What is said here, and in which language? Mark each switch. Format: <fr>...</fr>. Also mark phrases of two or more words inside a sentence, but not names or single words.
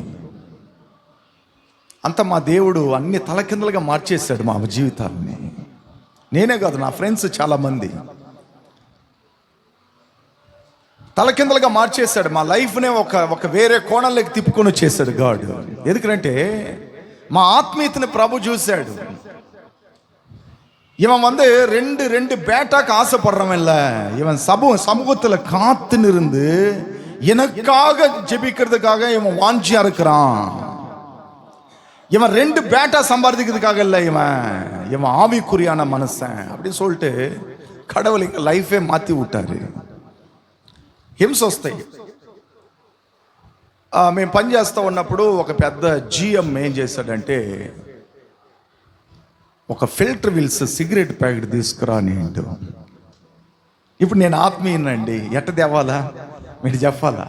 <te>అంత మా దేవుడు అన్ని తలకిందలుగా మార్చేశాడు మా జీవితాలని. నేనే కాదు, నా ఫ్రెండ్స్ చాలామంది తలకిందలుగా మార్చేశాడు మా లైఫ్నే. ఒక వేరే కోణంలోకి తిప్పుకొని వచ్చేసాడు గాడ్. ఎందుకంటే మా ఆత్మీయతని ప్రభు చూశాడు.</te> <ta>இவன் ரெண்டு பேட்டாக்கு ஆசைப்படுறவன் இல்ல, இவன் சமூகத்துல காத்து நிருந்து எனக்காக ஜெபிக்கிறதுக்காக இவன் வாஞ்சியா இருக்கிறான். இவன் 2 பேட்டா சம்பாதிக்கிறதுக்காக இல்ல, இவன் ஆவிக்குரியான மனுஷன் அப்படின்னு சொல்லிட்டு கடவுள் எங்க லைஃபே மாத்தி விட்டாரு.</ta> <te>హింస వస్తాయి. మేము పనిచేస్తూ ఉన్నప్పుడు ఒక పెద్ద GM ఏం చేశాడంటే, ఒక ఫిల్టర్ విల్స్</te> <en>cigarette packet</en> <te>తీసుకురా అని. ఇప్పుడు నేను ఆత్మీయనండి, ఎట్ట తేవాలా మీరు చెప్పాలా?</te>